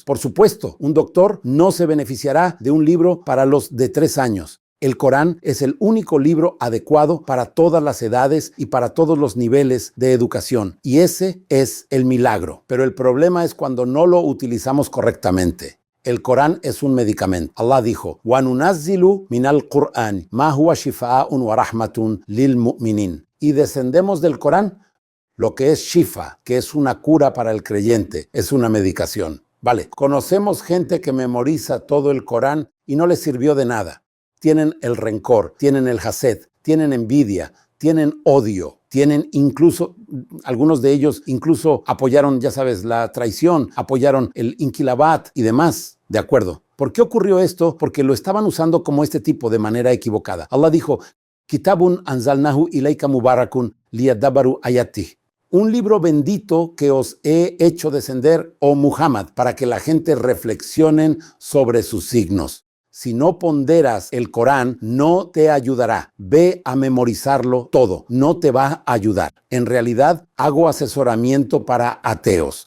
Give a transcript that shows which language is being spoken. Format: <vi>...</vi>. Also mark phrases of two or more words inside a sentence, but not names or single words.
<es>Por supuesto, un doctor no se beneficiará de un libro para los de 3 años. El Corán es el único libro adecuado para todas las edades y para todos los niveles de educación. Y ese es el milagro. Pero el problema es cuando no lo utilizamos correctamente. El Corán es un medicamento. Allah dijo,</es> <ar>وَنُنَزِّلُ مِنَ الْقُرْآنِ مَا هُوَ شِفَاءٌ وَرَحْمَةٌ لِلْمُؤْمِنِينَ.</ar> <es>Y descendemos del Corán lo que es shifa, que es una cura para el creyente, es una medicación. Vale, conocemos gente que memoriza todo el Corán y no les sirvió de nada. Tienen el rencor, tienen el hased, tienen envidia, tienen odio, tienen incluso, algunos de ellos incluso apoyaron, ya sabes, la traición, apoyaron el inquilabat y demás, ¿de acuerdo? ¿Por qué ocurrió esto? Porque lo estaban usando como este tipo de manera equivocada. Allah dijo,</es> <ar>كتاب أنزلناه إليك مبارك ليدبروا آياته.</ar> <es>Un libro bendito que os he hecho descender, oh Muhammad, para que la gente reflexionen sobre sus signos. Si no ponderas el Corán, no te ayudará. Ve a memorizarlo todo, no te va a ayudar. En realidad, hago asesoramiento para ateos.</es>